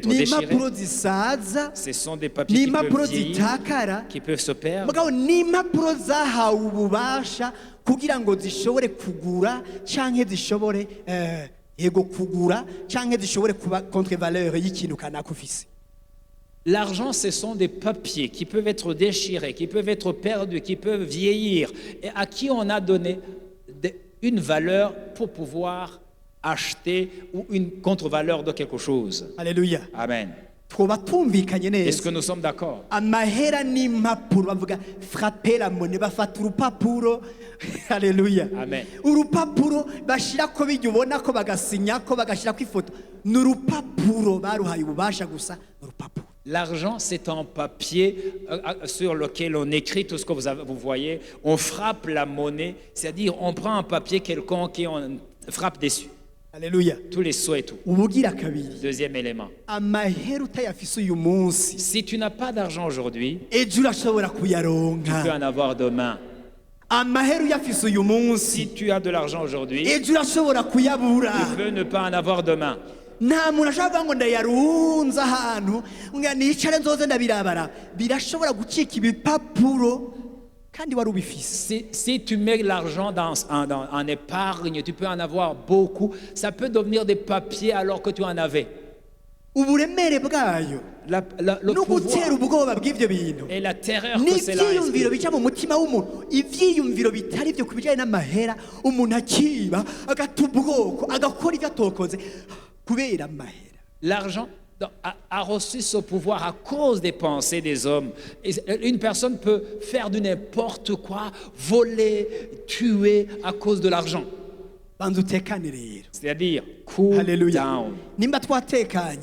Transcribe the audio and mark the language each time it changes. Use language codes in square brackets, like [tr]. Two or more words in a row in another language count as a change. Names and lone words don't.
[rn] ni [fr] déchirés. [rn] impapuro zisaza [fr] Ce sont des [rn] ni [fr] papiers qui [rn] impapuro [fr] peuvent vieillir, [rn] zitakara [fr] qui peuvent se perdre. [rn] mugabo ni impapuro zahawe ububasha kugira ngo zishobore kugura canke zishobore yego kugura canke zishobore kuba [fr] contre valeur [rn] y'ikintu kanaka ufise [fr] L'argent, ce sont des papiers qui peuvent être déchirés, qui peuvent être perdus, qui peuvent vieillir, et à qui on a donné une valeur pour pouvoir acheter ou une contre-valeur de quelque chose. [rn] haleluya Amen. twoba tumvikanye [fr] Est-ce que [rn] neza [fr] nous sommes d'accord? [rn] amahera n'impapuro bavuga [fr] frappe la monnaie [rn] bafata urupapuro haleluya Amen. urupapuro bashirako bijya ubona ko bagasinyako bagashirako ifoto ni urupapuro baruhaye ububasha gusa ni urupapuro [fr] L'argent, c'est un papier sur lequel on écrit tout ce que vous voyez. On frappe la monnaie, c'est-à-dire on prend un papier quelconque et on frappe dessus. Haleluya. tous les sous et tout. [rn] Ubugira kabiri. [fr] Deuxième élément. [rn] Amahera utayafise uyu munsi. [fr] Si tu n'as pas d'argent aujourd'hui, [rn] Ejo urashobora [fr] tu peux [rn] kuyaronka. [fr] en avoir demain. [rn] Amahera uyafise uyu munsi. [fr] Si tu as de l'argent aujourd'hui, [rn] Ejo urashobora kuyabura. [fr] tu peux ne pas en avoir demain. [rn] Nta muntu ashobora kuvuga ngo ndayarunze ahantu nga nicare nzoze ndabirabara. Birashobora gucika ibipapuro kandi wari ubifise. [fr] Si tu mets l'argent en épargne, tu peux en avoir beaucoup. Ça peut devenir des papiers alors que tu en avais. [rn] Uburemere bwayo [fr] Le [rn] no gutera [fr] pouvoir [rn] ubwoba bw'ivyo bintu [fr] et la terreur que cela [rn] n'ivyiyumviro [fr] inspire. [rn] bica mu mutima w'umuntu, ivyiyumviro bitari vyo ku bijanye n'amahera, umuntu akiba agata ubwoko agakora ivyo atokoze kubera amahera. [fr] L'argent a reçu ce pouvoir à cause des pensées des hommes. Et une personne peut faire du n'importe quoi, voler, tuer à cause de l'argent. [rn] Banza utekane rero. [fr] C'est-à-dire, cool Haleluya. down. [rn] Nimba twatekanye